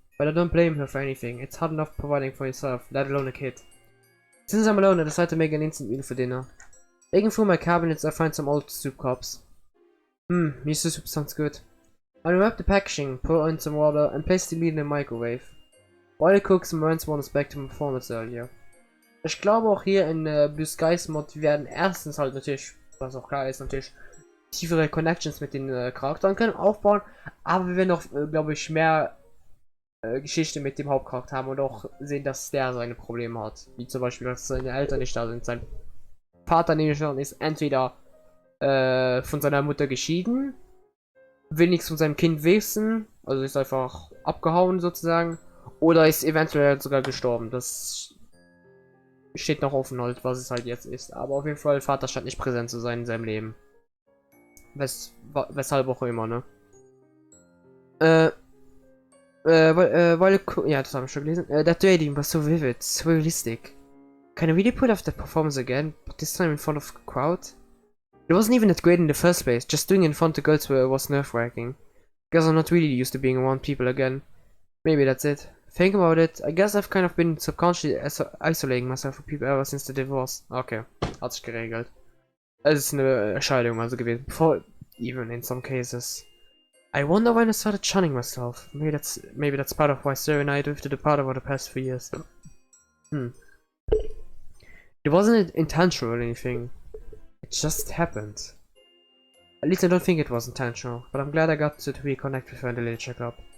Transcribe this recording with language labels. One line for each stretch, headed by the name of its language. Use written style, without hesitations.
English: But I don't blame her for anything. It's hard enough providing for yourself, let alone a kid. Since I'm alone, I decided to make an instant meal for dinner. Digging through my cabinets, I find some old soup cups. Miso soup sounds good. I unwrap the packaging, pour in some water, and place the meat in the microwave. While it cooks, my mind wanders back to my performance earlier.
German: Ich glaube auch hier in Blue Skies Mod werden erstens halt natürlich, was auch klar ist, natürlich tiefere Connections mit den Charakteren können aufbauen, aber wir werden auch, glaube ich, mehr Geschichte mit dem Hauptcharakter haben und auch sehen, dass der seine Probleme hat. Wie zum Beispiel, dass seine Eltern nicht da sind. Sein Vater nämlich schon ist entweder von seiner Mutter geschieden, will nichts von seinem Kind wissen, also ist einfach abgehauen sozusagen, oder ist eventuell sogar gestorben. Das steht noch offen halt, was es halt jetzt ist. Aber auf jeden Fall, Vater scheint nicht präsent zu sein in seinem Leben. Weshalb auch immer, ne? Ja, das habe ich schon gelesen.
English: That rating was so vivid, so realistic. Can I really pull off that performance again, but this time in front of a crowd? It wasn't even that great in the first place, just doing it in front of girls was nerve-wracking. Guess I'm not really used to being around people again. Maybe that's it. Think about it, I guess I've kind of been subconsciously isolating myself from people ever since the divorce.
German: Okay, hat sich geregelt. Es ist eine Scheidung also gewesen,
English: before even in some cases. I wonder when I started shunning myself. Maybe that's part of why Sarah and I drifted apart over the past 3 years. It wasn't intentional or anything. It just happened. At least I don't think it was intentional, but I'm glad I got to reconnect with her in the literature club.